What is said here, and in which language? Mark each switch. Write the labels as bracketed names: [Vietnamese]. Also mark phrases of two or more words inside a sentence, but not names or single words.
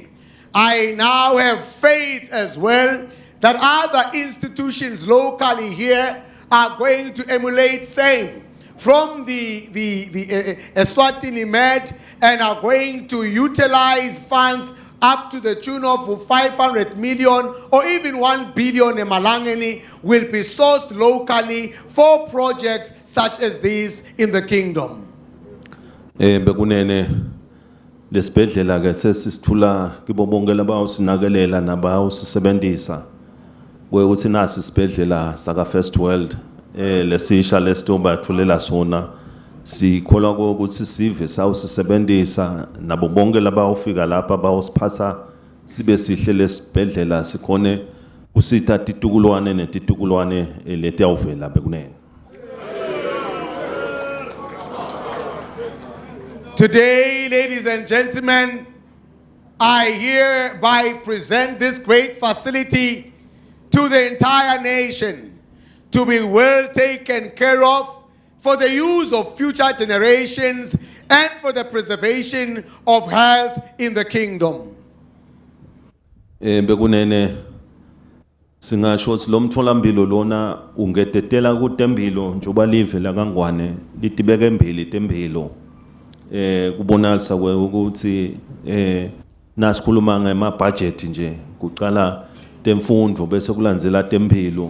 [English] I now have faith as well that other institutions locally here are going to emulate same from the Eswatini Med and are going to utilize funds up to the tune of 500 million or even 1 billion emalangeni will be sourced locally for projects such as these in the kingdom. [Swati] Bekunene lesibhedlela ke sesisithula kibo bonke labawusinakelela nabawusisebenzisa ukuthi nasi isibhedlela saka [English] First World [Swati] lesisha lesitoba thulela sona sikholwa ukuthi sive sawusisebenzisa nabo bonke labawufika lapha bawusiphatha sibe sihle lesibhedlela sikhone kusitha titukulwane netitukulwane letiyawuvela bekunene. [English] Today, ladies and gentlemen, I hereby present this great facility to the entire nation to be well taken care of for the use of future generations and for the preservation of health in the kingdom. [Swati] Bekunene singasho ukuthi lo mtholampilo lona ungetetela kutembilo njoba live la kangwane litibeke embili tembilo kubonakala ukuthi nasikhuluma ngema budget nje kuqala temfundo bese kulandzela tempilo